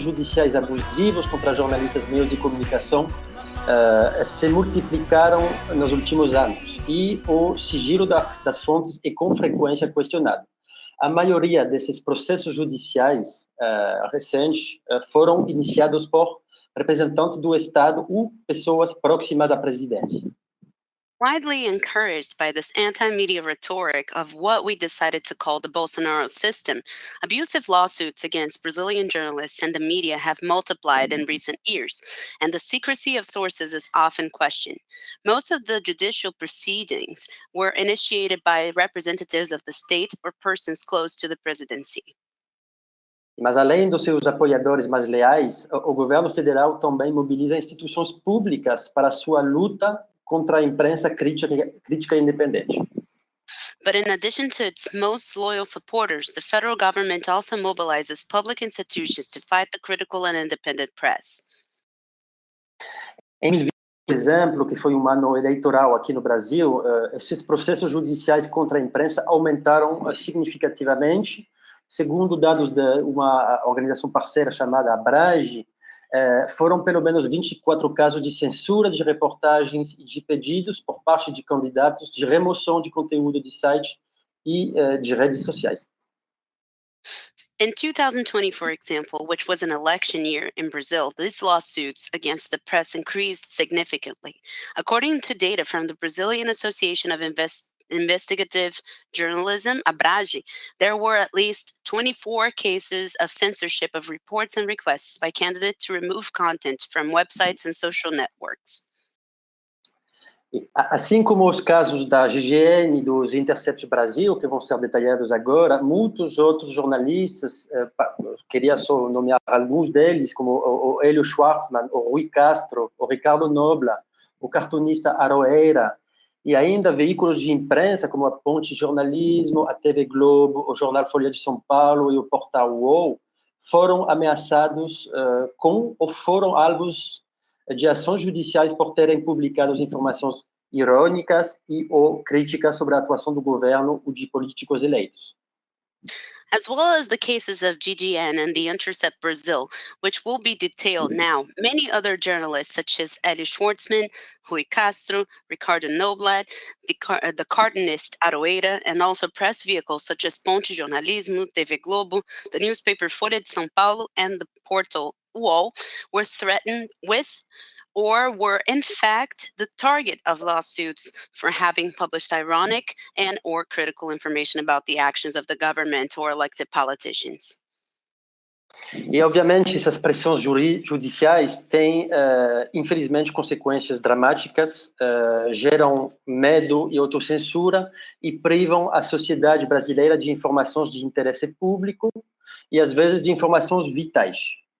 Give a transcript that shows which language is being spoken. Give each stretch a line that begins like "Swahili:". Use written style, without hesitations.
Portuguese: Judiciais abusivos contra jornalistas, meios de comunicação se multiplicaram nos últimos anos e o sigilo das fontes é com frequência questionado. A maioria desses processos judiciais recentes foram iniciados por representantes do Estado ou pessoas próximas à presidência.
English: Widely encouraged by this anti-media rhetoric of what we decided to call the Bolsonaro system, abusive lawsuits against Brazilian journalists and the media have multiplied in recent years, and the secrecy of sources is often questioned. Most of the judicial proceedings were initiated by representatives of the state or persons close to the presidency.
Portuguese: Mas além dos seus apoiadores mais leais, o governo federal também mobiliza instituições públicas para sua luta contra a imprensa crítica e independente.
English: But in addition to its most loyal supporters, the federal government also mobilizes public institutions to fight the critical and independent press.
Portuguese: Em 2020, por exemplo, que foi um ano eleitoral aqui no Brasil, esses processos judiciais contra a imprensa aumentaram significativamente. Segundo dados de uma organização parceira chamada Abrage, foram pelo menos 24 casos de censura de reportagens e de pedidos por parte de candidatos de remoção de conteúdo de sites e de redes sociais.
English: In 2020, for example, which was an election year in Brazil, these lawsuits against the press increased significantly. According to data from the Brazilian Association of Investigative Journalism, Abrage, there were at least 24 cases of censorship of reports and requests by candidates to remove content from websites and social networks.
Portuguese: Assim como os casos da GGN e dos Intercept Brasil, que vão ser detalhados agora, muitos outros jornalistas, queria só nomear alguns deles, como o Hélio Schwartzman, o Rui Castro, o Ricardo Nobla, o cartunista Aroeira, e ainda veículos de imprensa como a Ponte Jornalismo, a TV Globo, o jornal Folha de São Paulo e o portal UOL, foram ameaçados ou foram alvos de ações judiciais por terem publicado informações irônicas e ou críticas sobre a atuação do governo ou de políticos eleitos.
English: As well as the cases of GGN and the Intercept Brazil, which will be detailed now, many other journalists such as Hélio Schwartzman, Rui Castro, Ricardo Noblat, the cartoonist Aroeira, and also press vehicles such as Ponte Jornalismo, TV Globo, the newspaper Folha de São Paulo, and the portal UOL were threatened with or were in fact the target of lawsuits for having published ironic and or critical information about the actions of the government or elected politicians.
Portuguese: E, obviamente, essas pressões judiciais têm, infelizmente, consequências dramáticas, geram medo e autocensura e privam a sociedade brasileira de informações de interesse público e, às vezes, de informações vitais.